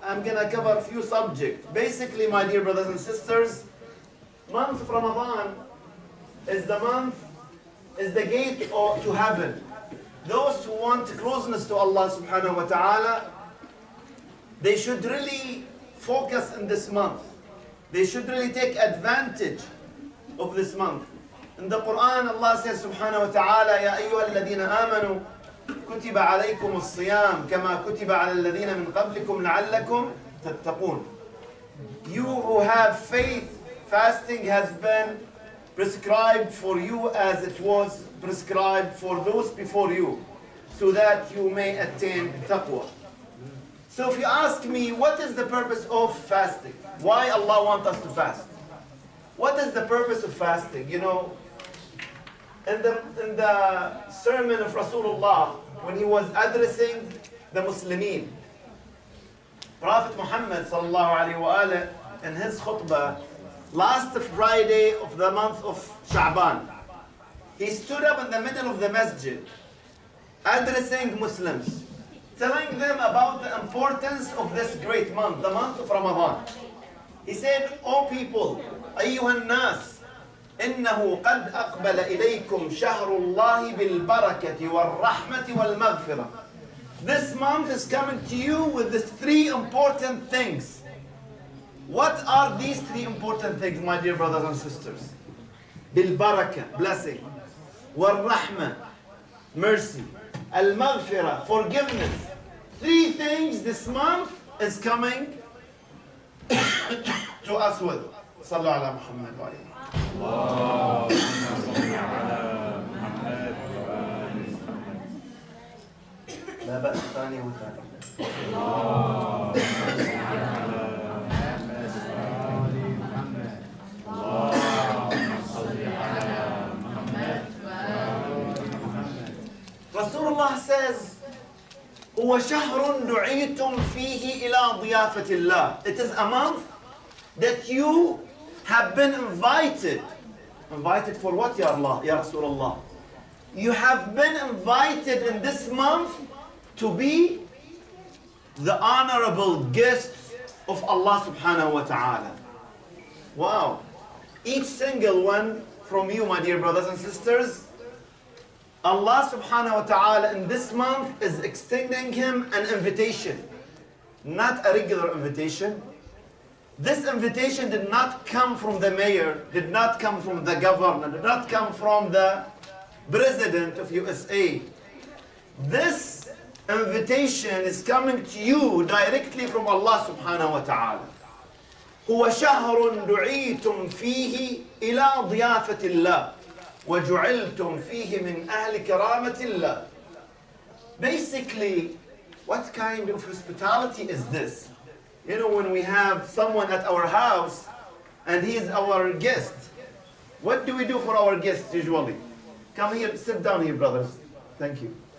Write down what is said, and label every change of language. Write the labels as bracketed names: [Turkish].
[English] I'm going to cover a few subjects. Basically, my dear brothers and sisters, month of Ramadan is the gate to heaven. Those who want closeness to Allah subhanahu wa ta'ala, they should really focus in this month. They should really take advantage of this month. In the Quran, Allah says [Arabic] subhanahu wa ta'ala, يَا أَيُّهَا الَّذِينَ آمَنُوا كُتِبَ عَلَيْكُمُ الصِّيَامُ كَمَا كُتِبَ عَلَى الَّذِينَ مِنْ قَبْلِكُمْ لَعَلَّكُمْ تَتَّقُونَ. [English] You who have faith, fasting has been prescribed for you as it was prescribed for those before you, so that you may attain taqwa. So if you ask me, what is the purpose of fasting? Why Allah wants us to fast? What is the purpose of fasting? You know, in the sermon of Rasulullah, when he was addressing the Muslimin, Prophet Muhammad sallallahu alaihi wasallam, in his khutbah, last Friday of the month of Sha'ban, he stood up in the middle of the masjid, addressing Muslims, telling them about the importance of this great month, the month of Ramadan. He said, "O people, [Arabic] أيها الناس, إنه قد أقبل إليكم شهر الله بالبركة والرحمة والمغفرة." [English] This month is coming to you with these 3 important things. What are these 3 important things, my dear brothers and sisters? [Arabic] بالبركة, blessing. والرحمة, mercy. [English] Al-maghfirah, forgiveness. 3 things this month is coming to us with. [Arabic] صلوا على محمد وعلى آله. لا بأس ثاني وثالث. [English] Rasulullah says, [Arabic] هو شهر دعيتم فيه إلى ضيافة الله. [English] It is a month that you have been invited. Invited for what, Ya Allah, Ya Rasulullah? You have been invited in this month to be the honorable guests of Allah subhanahu wa ta'ala. Wow. Each single one from you, my dear brothers and sisters, Allah subhanahu wa ta'ala in this month is extending him an invitation, not a regular invitation. This invitation did not come from the mayor, did not come from the governor, did not come from the president of USA. This invitation is coming to you directly from Allah subhanahu wa ta'ala. [Arabic] هو شهر دعيتم فيه إلى ضيافة الله. وَجُعِلْتُمْ فِيهِ مِنْ أَهْلِ كَرَامَةِ اللَّهِ. [English] Basically, what kind of hospitality is this? You know, when we have someone at our house and he is our guest, what do we do for our guests usually? Come here, sit down here, brothers. Thank you.